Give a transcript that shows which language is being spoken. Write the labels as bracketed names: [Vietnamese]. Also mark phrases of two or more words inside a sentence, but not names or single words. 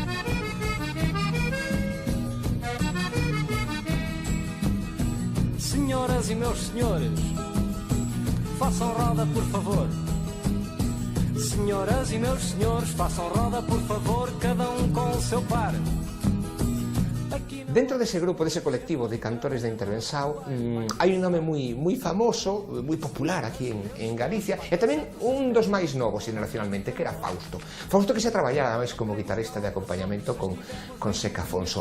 [Portuguese] Senhoras e meus senhores, façam roda, por favor. Senhoras e meus senhores, façam roda, por favor, cada um com o seu par. [Galician] Dentro dese grupo, dese colectivo de cantores de Intervensao, hai un nome moi famoso, moi popular aquí en Galicia, e tamén un dos máis novos generacionalmente, que era Fausto. Fausto que se traballaba máis como guitarrista de acompañamento con Seca Afonso.